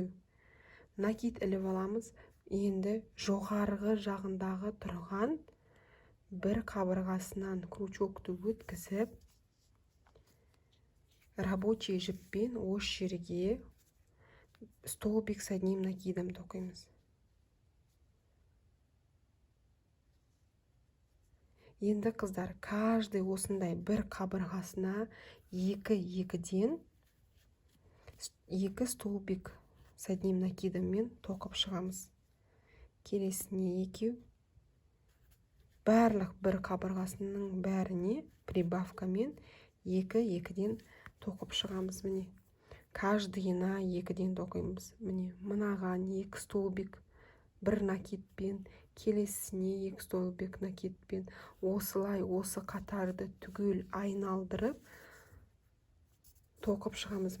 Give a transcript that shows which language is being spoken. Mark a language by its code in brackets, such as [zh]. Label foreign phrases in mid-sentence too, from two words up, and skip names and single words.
[kk] Накид іліп аламыз. Енді жоғарғы жағындағы тұрған бір қабырғасынан крючокты өткізіп, рабочий жіппен осы жерге [ru] столбик с одним накидом [kk] тоқимыз. Енді қыздар, каждый осындай бір қабырғасына екі-екіден екі [ru] столбик с одним накидыммен [kk] тоқып шығамыз. Келесіне екеу. Барлық бір қабырғасының бәріне прибавкамен екі-екіден тоқып шығамыз. Міне, каждыйына екіден тоқимыз. Міне, мынаған екі столбик бір накидпен, келесіне екі столбик накидпен, осылай осы қатарды түгел айналдырып тоқып шығамыз.